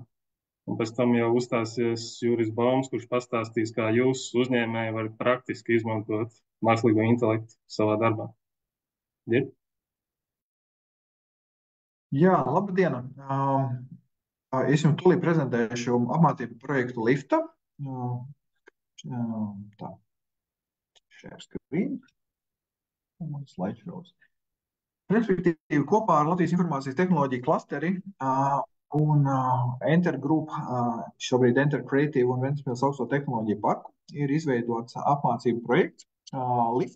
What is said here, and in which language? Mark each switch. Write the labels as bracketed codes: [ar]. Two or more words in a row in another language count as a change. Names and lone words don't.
[lv] Un pēc tam jau uzstāsies Juris Baums, kurš pastāstīs, kā jūs uzņēmēji varat praktiski izmantot mākslīgo intelektu savā darbā. Girt? Jā, labdien! Es jums tūlīt prezentēšu apmācību projektu LIFTA. Tā, [en] share screen. [lv] Slideshows. Respektīvi, kopā ar Latvijas informācijas tehnoloģiju klasteri un Enter Group, šobrīd Enter Creative un Ventspils augsto tehnoloģiju parku, ir izveidots apmācību projekts LIFT.